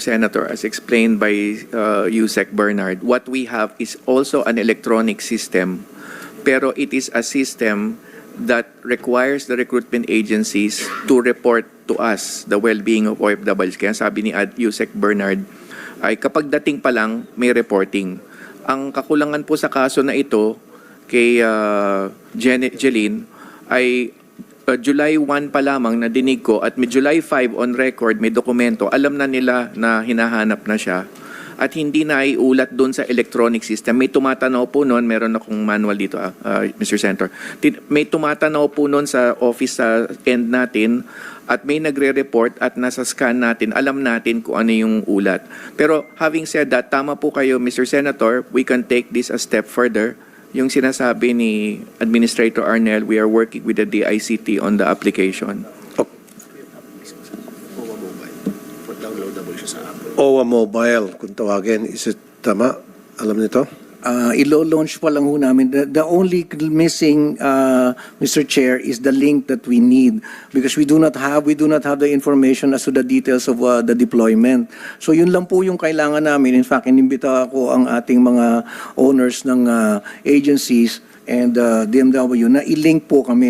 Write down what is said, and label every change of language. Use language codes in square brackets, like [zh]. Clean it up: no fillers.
[en] Senator, as explained by Yusek Bernard, what we have is also an electronic system, pero it is a system that requires the recruitment agencies to report to us the well-being of OFWs. [tl] Kaya sabi ni Yusek Bernard, ay kapag dating pa lang, may reporting. Ang kakulangan po sa kaso na ito kay Jeline ay July 1 pa lamang na dinig ko at may July 5 [en] on record, [tl] may dokumento, alam na nila na hinahanap na siya at hindi na iulat doon sa electronic system. May tumatanaw po noon, meron akong manual dito, Mr. Senator. May tumatanaw po noon sa office sa end natin at may nagre-report at nasa scan natin, alam natin kung ano yung ulat. [en] Pero having said that, [tl] tama po kayo, [en] Mr. Senator, we can take this a step further. [tl] Yung sinasabi ni [en] Administrator Arnel, we are working with the DICT on the application. [tl] OWA Mobile, kung tawagin. [en] Is it [tl] tama? Alam nito? Ilo-launch pa lang ho namin. [en] The only missing, Mr. Chair, is the link that we need because we do not have the information as to the details of the deployment. [tl] So yun lang po yung kailangan namin. [en] In fact, [tl] inimbita ako ang ating mga owners ng agencies and DMW na i-link po kami.